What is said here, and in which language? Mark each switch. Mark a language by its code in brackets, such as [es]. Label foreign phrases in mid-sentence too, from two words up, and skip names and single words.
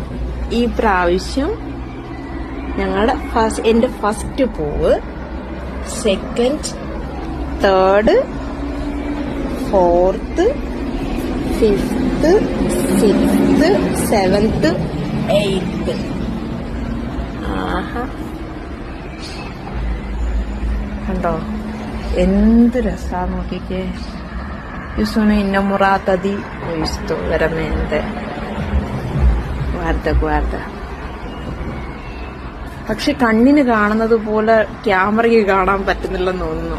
[ml] ഈ പ്രാവശ്യം ഞങ്ങളുടെ എന്റെ [en] ഫസ്റ്റ് പൂവ്, second, third, fourth, fifth, sixth, seventh, eighth. [ml] ആഹാ, കണ്ടോ എന്ത് രസാ നോക്കിക്കേ. [it] Io sono innamorata di questo, veramente. Guarda. [ml] പക്ഷെ കണ്ണിന് കാണുന്നത് പോലെ ക്യാമറയ്ക്ക് കാണാൻ പറ്റുന്നില്ലെന്ന് തോന്നുന്നു.